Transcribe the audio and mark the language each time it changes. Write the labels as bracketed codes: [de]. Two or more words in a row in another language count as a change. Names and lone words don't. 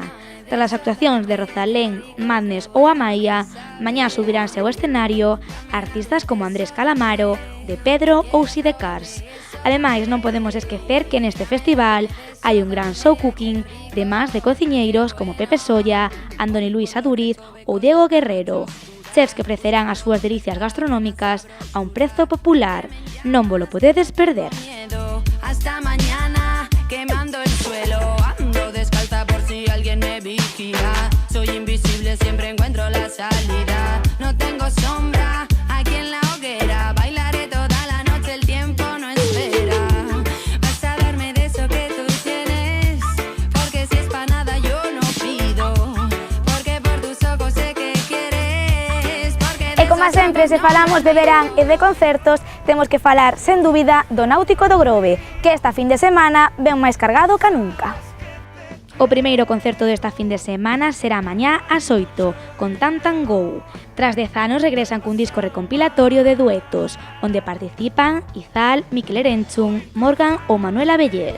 [gl] Tras as actuacións de Rosalén, Madness ou Amaia, mañá subiránse ao escenario artistas como Andrés Calamaro, De Pedro ou Sidecars. Ademais, non podemos esquecer que neste festival hai un gran [en] show cooking [gl] de más de cociñeiros como Pepe Solla, Andoni Luis Aduriz ou Diego Guerrero. Chefs que ofrecerán as súas delicias gastronómicas a un prezo popular. Non vos lo podedes perder. [es] Hasta mañana, quemando el suelo, ando descalza por si alguien me vigila. Soy invisible, siempre encuentro la salida. No tengo sombra aquí en la hoguera. Bailaré toda la noche, el tiempo no espera. Vas a darme de eso que tú tienes, porque si es pa' nada yo no pido. Porque por tus ojos sé que quieres. [gl] E como sempre, se falamos de verán e de concertos, temos que falar, sen dúbida, do Náutico do Grove, que esta fin de semana ven máis cargado ca nunca. O primeiro concerto desta fin de semana será mañá ás 8, con Tan Tan Go. Tras 10 anos regresan cun disco recompilatorio de duetos, onde participan Izal, Mikel Erenchun, Morgan ou Manuela Bellés.